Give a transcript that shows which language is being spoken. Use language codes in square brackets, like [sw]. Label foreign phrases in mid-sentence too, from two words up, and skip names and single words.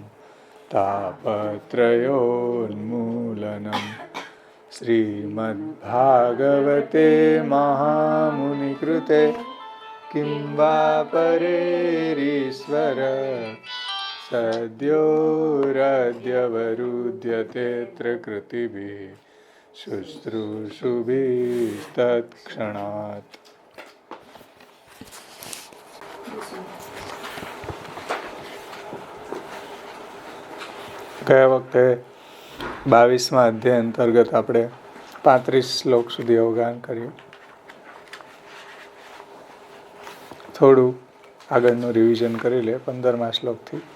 [sa] तापत्रयोन्मूलनम् श्रीमद्भागवते महामुनिकृते किं वा परेरीश्वर सद्योरद्यवरुध्यतेऽत्र कृतिभिः शुश्रूषुभिस्तत्क्षणात्। [gu] ગયા વખતે 22મા અધ્યાય અંતર્ગત આપણે 35 શ્લોક સુધી અવગાહન કર્યું. થોડું આગળનું રિવિઝન કરી લે 15મા શ્લોકથી.